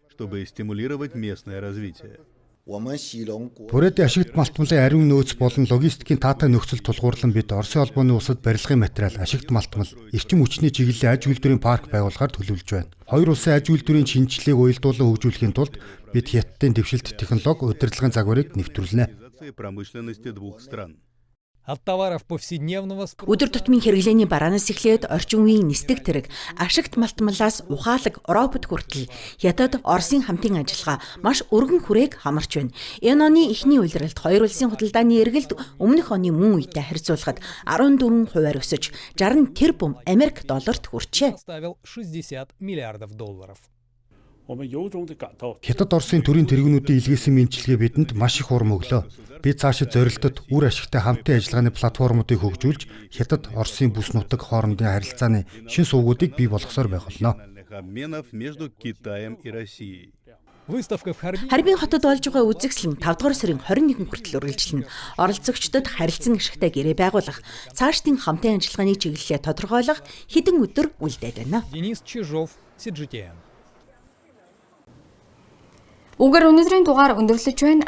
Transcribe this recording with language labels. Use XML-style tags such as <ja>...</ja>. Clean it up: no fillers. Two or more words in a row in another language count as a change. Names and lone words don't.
<mn>Бурятын ашигт малтмалын ариун нөөц болон логистикийн таатай нөхцөл тулгуурлан бид Оросын холбооны улсад барилгын материал, ашигт малтмал, эрчим хүчний чиглэлийн аж үйлдвэрийн парк байгуулахаар төлөвлөж байна. Хоёр улсын аж үйлдвэрийн шинжилгээг уялдуулан хөгжүүлэхийн тулд бид Хятадын дэвшилт технологи удирдлагын загварыг нэвтрүүлнэ.</mn> <ru>От товаров повседневного</ru> <mn>Өдөр тутмын хэрэглээний бараанаас эхлээд орчин үеийн нисдэг тэрэг, ашигт малтмалаас ухаалаг робот хүртэл хятад Оросын хамтын ажиллагаа маш өргөн хүрээг хамарч байна. Энэ оны эхний улиралд хоёр улсын худалдааны эргэлт өмнөх оны мөн үетэй харьцуулахад 14% өсөж 60 тэрбум Америк долларт хүрчээ.</mn> <ru>составил $60 миллиардов.</ru> <mn>Хятад Оросын төрийн тэргүүнүүдийн илгээсэн мэдчилгээ бидэнд маш их урам өглөө. Бид цаашид зорилтод үр ашигтай хамтын ажиллагааны платформуудыг хөгжүүлж, Хятад Оросын бүс нутаг хоорондын харилцааны шин сувгуудыг бий болгосоор байх болно.</mn> <ru>Выставка в Харбине</ru> <mn>Харбин хотод болж байгаа үзэгсэл нь 5 дугаар сарын 21 хүртэл үргэлжилнэ. Оролцогчдод харилцан ашигтай гэрээ байгуулах, цаашдын хамтын ажиллагааны чиглэлээ тодорхойлох хэдэн өдөр үлдээд байна. Денис Чижов, CGTN. Угаар өнөөдрийн дугаар өндөрлөж байна.</mn>